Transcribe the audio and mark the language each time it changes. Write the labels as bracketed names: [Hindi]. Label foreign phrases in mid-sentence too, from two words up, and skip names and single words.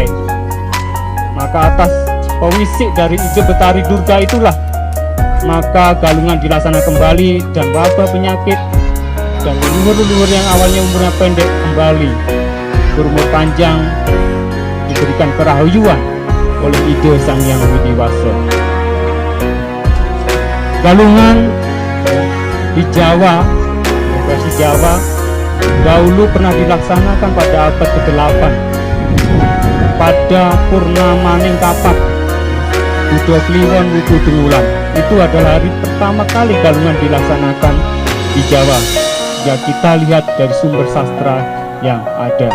[Indonesian] Maka atas pewisik dari ide Betari Durga itulah maka Galungan dilaksanakan kembali, dan wabah penyakit dan leluhur-leluhur yang awalnya umurnya pendek kembali berumur panjang, diberikan kerahyuan oleh ide Sang Hyang Widiwasa. Galungan di Jawa, versi Jawa, dahulu pernah dilaksanakan pada abad ke-8 pada Purnamaning Kapak Budo Kliwon Wuku Dengulan. Itu adalah hari pertama kali Galungan dilaksanakan di Jawa, ya kita lihat dari sumber sastra yang ada.